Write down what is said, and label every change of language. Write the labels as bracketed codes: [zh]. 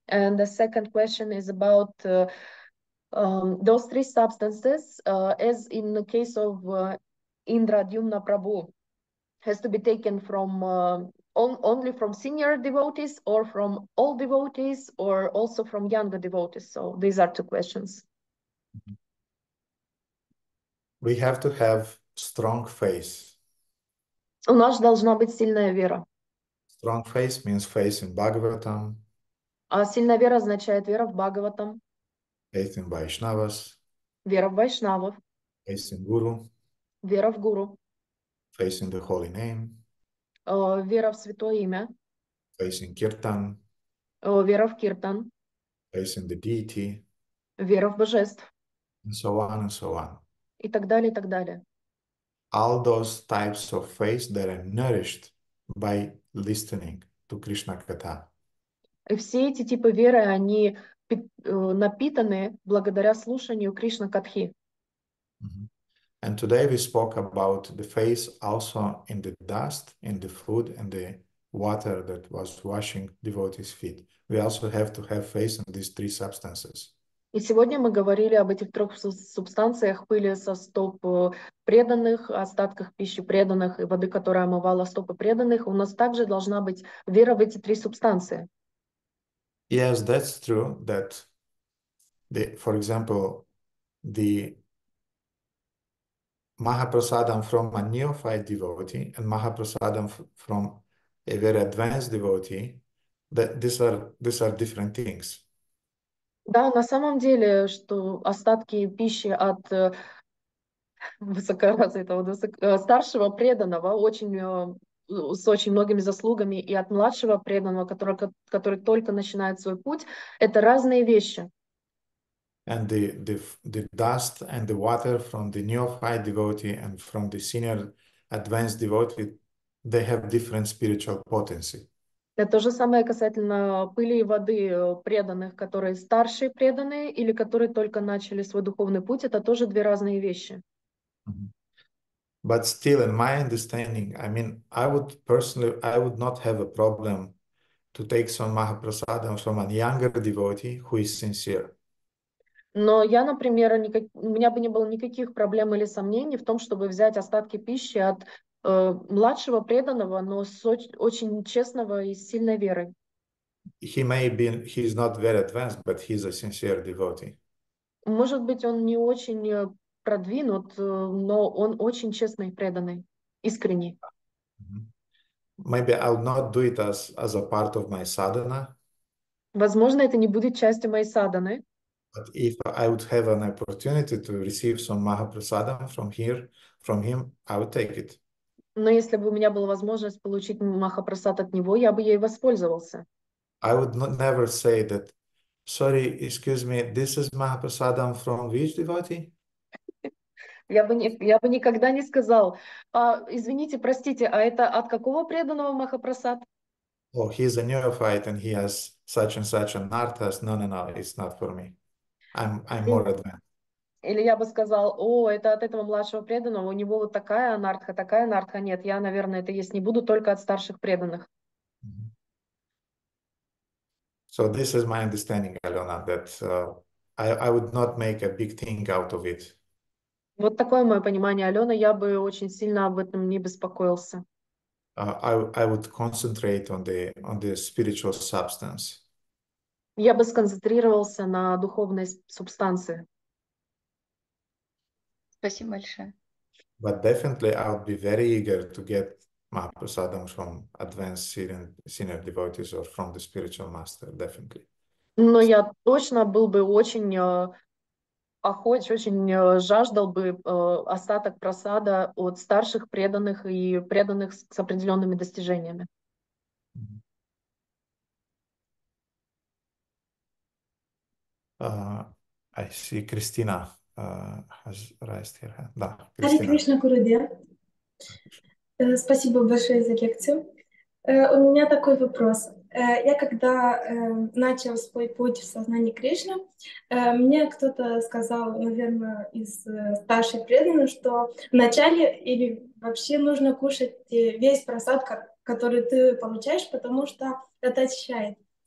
[en] And the second question is about those three substances, as in the case of Indradyumna Prabhu, has to be taken from only from senior devotees, or from all devotees, or also from younger devotees. So these are two questions. We have to have strong faith. [ru] У нас должна быть сильная вера. [en] Strong faith means faith in Bhagavatam, [ru] А сильная вера означает вера в Бхагаватам, [en] faith in Vaishnavas, [ru] вера в Вайшнавов, [en] faith in Guru, [ru] вера в Гуру, [en] faith in the holy name, [ru] вера в Святое Имя, [en] faith in Kirtan, [ru] вера в Киртан, [en] faith in the deity, [ru] вера в божеств, [en] and so on and so on. [ru] и так далее, и так далее. [en] All those types of faith that are nourished by listening to Krishna Katha. [ru] И все эти типы веры, они напитаны благодаря слушанию Кришна Катхи. [en] And today we spoke about the faith also in the dust, in the food, and the water that was washing devotees' feet. We also have to have faith in these three substances. [ru] И сегодня мы говорили об этих трех субстанциях: пыли со стоп преданных, остатках пищи преданных и воды, которая омывала стопы преданных. У нас также должна быть вера в эти три субстанции. [en] Yes, that's true. That for example, the Mahaprasadam from a neophyte devotee and Mahaprasadam from a very advanced devotee, that these are different things. [ru] Да, на самом деле, что остатки пищи от высокоразвитого, старшего преданного, с очень многими заслугами, и от младшего преданного, который только начинает свой путь, это разные вещи. And the dust and the water from the neophyte devotee and from the senior advanced devotee, they have different spiritual potency. Это то же самое касательно пыли и воды преданных, которые старшие преданные или которые только начали свой духовный путь. Это тоже две разные вещи. [en] But still, in my understanding, I mean, I would not have a problem to take some Mahaprasadam from a younger devotee who is sincere. [ru] Но я, например, у меня бы не было никаких проблем или сомнений в том, чтобы взять остатки пищи от младшего преданного, но с очень честного и сильной верой. [en] He's not very advanced, but he's a sincere devotee. [ru] Может быть, он не очень продвинут, но он очень честный, преданный, искренний. [en] Maybe I'll not do it as a part of my sadhana. [ru] Возможно, это не будет частью моей садханы. [en] But if I would have an opportunity to receive some Mahaprasadam from him, I would take it. [ru] Но если бы у меня была возможность получить Махапрасад от него, я бы ей воспользовался. [en] I would never say that, sorry, excuse me, this is Mahaprasadam from which devotee? [ru] Я бы никогда не сказал: извините, простите, а это от какого преданного Махапрасад? [en] Oh, he's a neophyte and he has such and such an arthas. No, it's not for me. I'm more advanced. [ru] Или я бы сказал: это от этого младшего преданного, у него вот такая анартха. Нет, я, наверное, это есть не буду, только от старших преданных. [en] So this is my understanding, Alena, that I would not make a big thing out of it. [ru] Вот такое мое понимание, Алена, я бы очень сильно об этом не беспокоился. [en] I would concentrate on the spiritual substance. [ru] Я бы сконцентрировался на духовной субстанции. Спасибо большое. [en] But definitely I would be very eager to get Mahaprasadam from advanced senior devotees or from the spiritual master, definitely. [ru] Но я точно был бы очень очень жаждал бы остаток прасада от старших преданных и преданных с определенными достижениями. [en] I see Christina has raised her hand. [ru] Да, Харе Кристина. Кришна, Гурудев. Спасибо большое за лекцию. У меня такой вопрос. Я когда начал свой путь в сознании Кришны, мне кто-то сказал, наверное, из старших преданных, что вначале или вообще нужно кушать весь просад, который ты получаешь, потому что это очищает.